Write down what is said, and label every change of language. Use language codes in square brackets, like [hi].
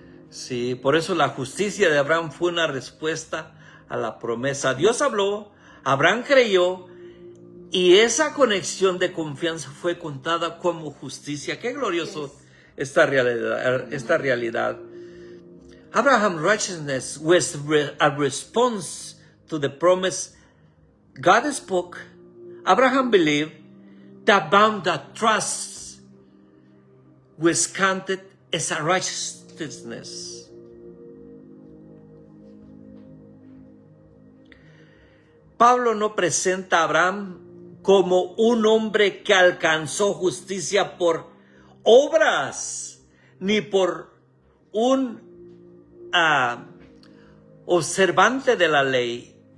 [es] Sí, por eso la justicia de Abraham fue una respuesta a la promesa. Dios habló, Abraham creyó, y esa conexión de confianza fue contada como justicia. Qué glorioso esta realidad. [en] Abraham's righteousness was a response to the promise God spoke. Abraham believed that bound that trust was counted as a righteousness. [es] Pablo no presenta a Abraham como un hombre que alcanzó justicia por obras, ni por un observante de la ley.